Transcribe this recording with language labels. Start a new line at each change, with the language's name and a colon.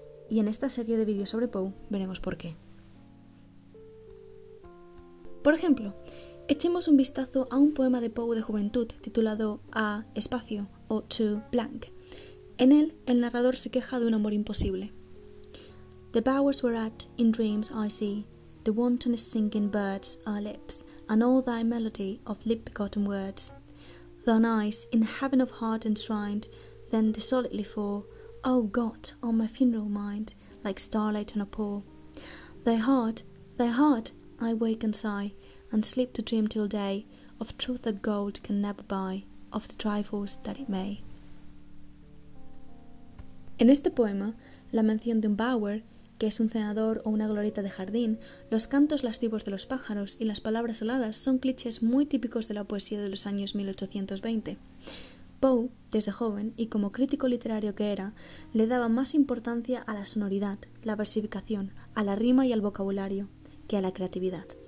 Spanish: Y en esta serie de vídeos sobre Poe veremos por qué. Por ejemplo, echemos un vistazo a un poema de Poe de juventud titulado A espacio o To blank. En él, el narrador se queja de un amor imposible.
English: The bowers whereat in dreams I see the wantonest singing birds are lips, and all thy melody of lip-begotten words. Thine eyes in heaven of heart enshrined, then dissolutely fall, O God, on my funeral mind, like starlight on a pall. Thy heart, I wake and sigh, and sleep to dream till day, of truth that gold can never buy, of the trifles that it may.
Spanish: En este poema, la mención de un bower, que es un cenador o una glorieta de jardín, los cantos lascivos de los pájaros y las palabras aladas son clichés muy típicos de la poesía de los años 1820. Poe, desde joven y como crítico literario que era, le daba más importancia a la sonoridad, la versificación, a la rima y al vocabulario, que a la creatividad.